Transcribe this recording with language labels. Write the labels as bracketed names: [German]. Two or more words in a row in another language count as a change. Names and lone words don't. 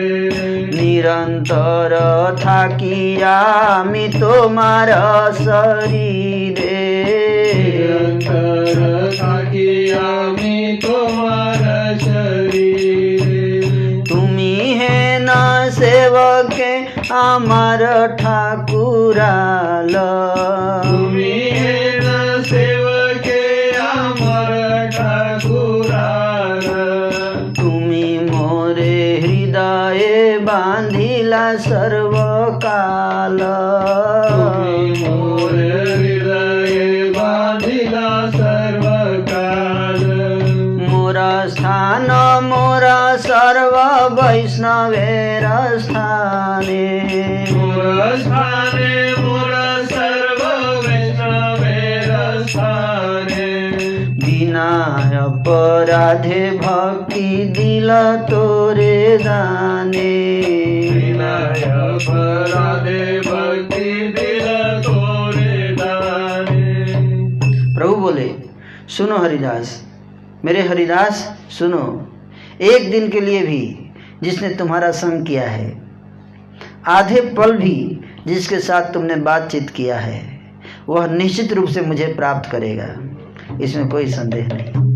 [Bangla] নিরন্তর থাকি আমি তোমার শরীরে, নিরন্তর থাকি আমি তোমারা শরীর, তুমি হেন সেবকে আমার ঠাকুরাল, তুমি হেন সেবকে আমার ঠাকুরার, তুমি মোরে হৃদয়ে বান্ধিলা সর্বকাল, তুমি মোর হৃদয় বান্ধিলা সর্বকাল, মোরা স্থান মোরা সর্ব বৈষ্ণবের স্থানে, মোর স্থানে মোর সর্ব বৈষ্ণবের স্থানে, বিনা অপরাধে ভক্তি দিল তোরে দানে, বিনয় অপরাধে ভক্তি দিল তোরে দানে। [Hindi] प्रभु बोले सुनो हरिदास, मेरे हरिदास सुनो, एक दिन के लिए भी जिसने तुम्हारा संग किया है, आधे पल भी जिसके साथ तुमने बातचीत किया है, वह निश्चित रूप से मुझे प्राप्त करेगा, इसमें कोई संदेह नहीं।